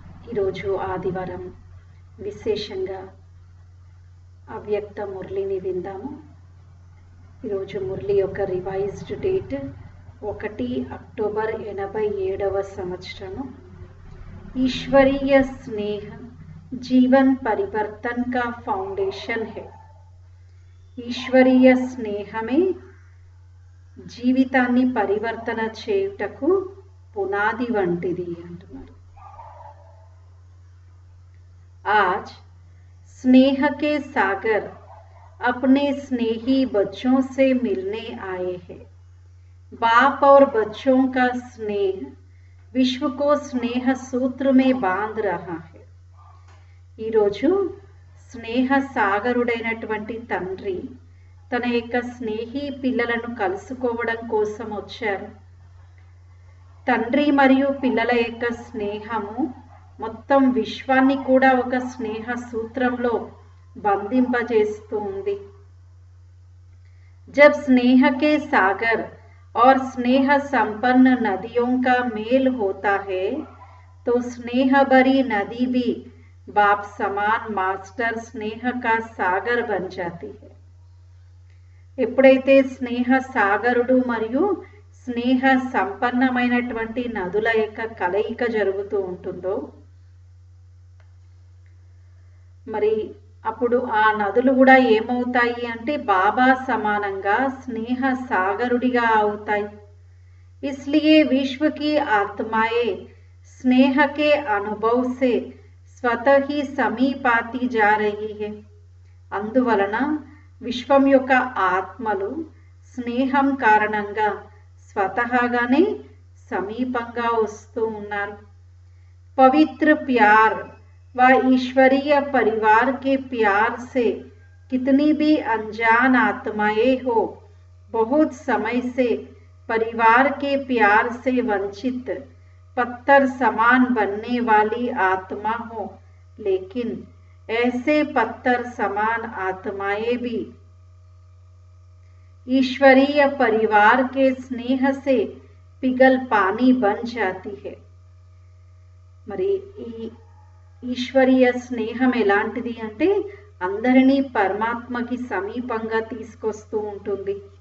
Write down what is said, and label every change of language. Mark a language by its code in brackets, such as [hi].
[te] ఈరోజు ఆదివారం విశేషంగా అవ్యక్త మురళిని విందాము. ఈరోజు మురళి యొక్క రివైజ్డ్ డేట్ 1 అక్టోబర్ 87వ సంవత్సరము. [hi] ईश्वरीय स्नेह जीवन परिवर्तन का फाउंडेशन है. [te] ఈశ్వరీయ స్నేహమే జీవితాన్ని పరివర్తన చేయుటకు పునాది వంటిది అంటున్నారు. [hi] आज स्नेह के सागर अपने स्नेही बच्चों से मिलने आए हैं. बाप और बच्चों का स्नेह विश्व को स्नेह सूत्र में बांध रहा है. [te] ఈరోజు స్నేహ సాగరుడైనటువంటి తండ్రి తన యొక్క స్నేహి పిల్లలను కలుసుకోవడం కోసం వచ్చారు. తండ్రి మరియు పిల్లల యొక్క స్నేహము మొత్తం విశ్వాన్ని కూడా ఒక స్నేహ సూత్రంలో బంధింపజేస్తూ ఉంది. [hi] जब स्नेह के सागर और स्नेह संपन्न नदियों का मेल होता है तो स्नेह भरी नदी भी बाप समान मास्टर स्नेह का सागर बन जाती है. [te] ఎప్పుడైతే స్నేహ సాగరుడు మరియు స్నేహ సంపన్నమైనటువంటి నదుల యొక్క కలయిక జరుగుతూ ఉంటుందో మరి అప్పుడు ఆ నదులు కూడా ఏమవుతాయి అంటే బాబా సమానంగా స్నేహ సాగరుడిగా అవుతాయి. [hi] इसलिए विश्व की आत्माएं स्नेह के अनुभव से स्वतः ही समीप आती जा रही है. [te] అందువలన విశ్వం యొక్క ఆత్మలు స్నేహం కారణంగా స్వతహాగానే సమీపంగా వస్తూ ఉన్నారు. [hi] पवित्र प्यार व ईश्वरीय परिवार के प्यार से कितनी भी अनजान आत्माएं हो, बहुत समय से परिवार के प्यार से वंचित पत्थर समान बनने वाली आत्मा हो, लेकिन ऐसे पत्थर समान आत्माएं भी ईश्वरीय परिवार के स्नेह से पिघल पानी बन जाती है. [te] మరి ఈ ఈశ్వరీయ స్నేహం ఎలాంటిది అంటే అందరినీ పరమాత్మకి సమీపంగా తీసుకొస్తూ ఉంటుంది.